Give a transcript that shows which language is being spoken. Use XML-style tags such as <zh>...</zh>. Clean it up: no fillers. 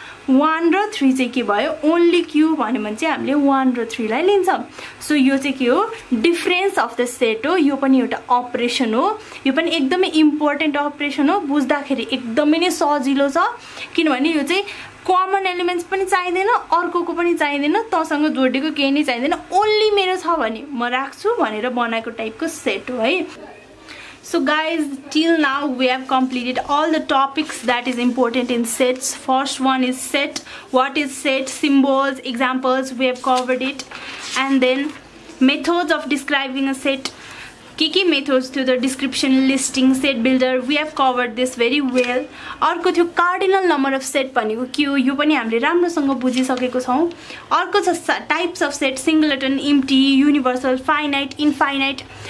<ne>1 र 3 चाहिँ के भयो ओन्ली q भन्यो भने चाहिँ हामीले 1 र 3 लाई लिन्छौं सो यो चाहिँ के हो डिफरेन्स अफ द सेट हो यो पनि एउटा अपरेसन हो यो पनि एकदमै इम्पोर्टेन्ट अपरेसन हो बुझ्दाखेरि एकदमै नै सजिलो छ किनभने यो चाहिँ कमन एलिमेन्ट्स पनि चाहिदैन अर्कोको पनि चाहिदैन तसँग जोडेको केही नै चाहिदैन ओन्ली मेरो छ भने म राख्छु भनेर बनाएको टाइपको सेट हो है</ne> <en>So guys, till now we have completed all the topics that is important in sets. First one is set. What is set? Symbols, examples, we have covered it. And then methods of describing a set. Key methods to the description, listing, set builder. We have covered this very well.</en> <ne>अर्को थियो cardinal number of set भनेको के हो यो पनि हामीले राम्रोसँग बुझिसकेको छौं अर्को छ</ne> <en>types of set, singleton, empty, universal, finite, infinite.</en>